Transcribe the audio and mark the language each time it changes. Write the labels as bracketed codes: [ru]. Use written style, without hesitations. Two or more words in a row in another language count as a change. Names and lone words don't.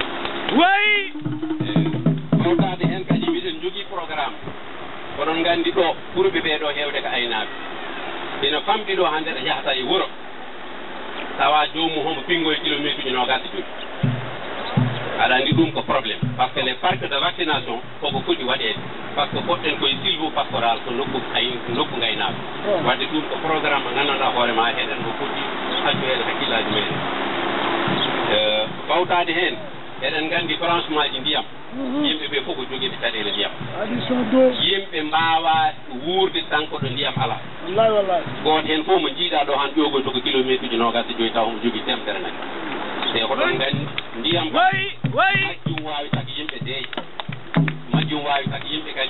[ff] fawtade hen kadi miɗen jogui programme oɗon gandi ɗo ɓurɓe ɓeɗo hewde ko aynaɓe ina famɗi ɗo hande ɗo yahata e wuuro tawa jomum homo pingoye kilométre uji nogasi joyi aɗa andi ɗum ko probléme [fr] par ce que les parcs de vaccination [ff] koko foti waɗede [fr] par ce que [ff] poɗɗen koye [fr] silvo pastoral [ff] ko nokku gaynaɓe wadde ɗum ko programme mo gandanɗa hoorema heɗen ko foti accu hen hakkillaji meɗen fawtade hen eɗen nganndi branchement ji ndiyam yimɓe ɓe fof ko jogiiɓe caɗeele ndiyam yimɓe mbaawa wuurde tan koɗo ndiyam alaa gooto heen fof mo njiiɗaa ɗo han ƴoogoy to ko kilométre uji nogas e joyi taw omo jogii temedere nayi te ko ɗon nganndi ndiyam majjum waawi tagi yimɓe deeƴa majjum waawi tagi yimɓe kadi